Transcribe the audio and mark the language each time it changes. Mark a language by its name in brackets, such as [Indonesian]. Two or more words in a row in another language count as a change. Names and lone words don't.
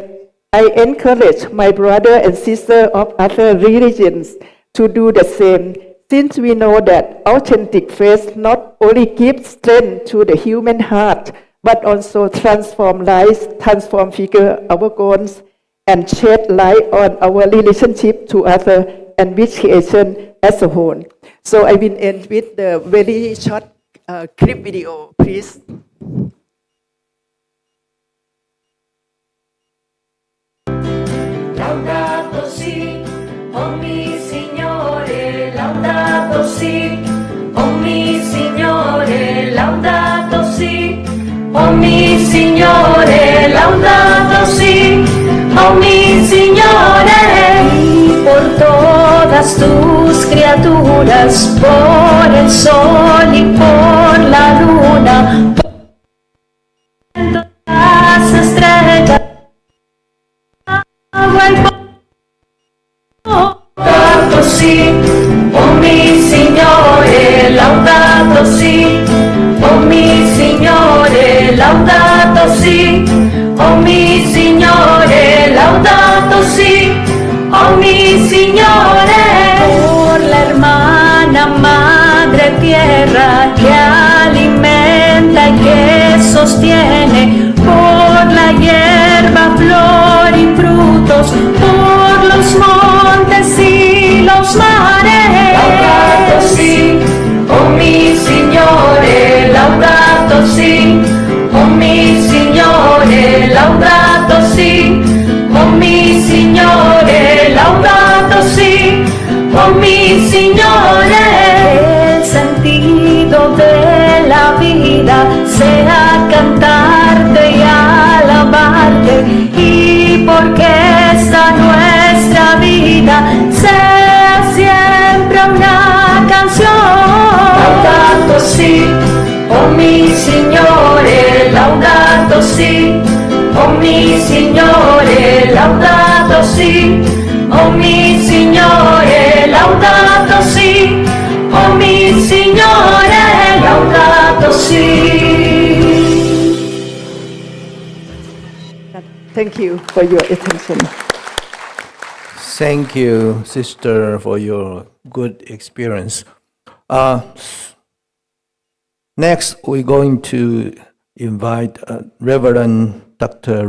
[English] I encourage my brother and sister of other religions to do the same, since we know that authentic faith not only gives strength to the human heart, but also transform lives, transform figure our goals, and shed light on our relationship to others and with creation as a whole. So I will end with the very short clip video, please. [Italian] Laudato si, oh mi Signore, laudato si, oh mi Signore, laudato si, oh mi Signore, laudato si, oh mi Signore, [Spanish] por todas tus criaturas, por el sol y por la luna, por las estrellas. [Italian] Laudato si, oh mi Signore, laudato si, oh mi Signore, laudato si, oh mi Signore, laudato si, oh mi Signore, [Spanish] por la hermana madre tierra que alimenta y que sostiene, por la hierba, flor y frutos, por los montes y los mares. [Italian] Laudato si, oh mi Signore, laudato si, oh mi Signore, laudato si, oh mi Signore, laudato si, oh mi Signore, [Spanish] el sentido de la vida sea cantarte y alabarte, y porque esta nuestra vida sea siempre una canción. [Italian] Laudato si, oh mi Signore, laudato si, oh mi Signore, laudato si, oh mi Signore, laudato si, oh mi Signore, laudato si. [English] Thank you for your attention. Thank you, sister, for your good experience. Next, we're going to invite Reverend Dr.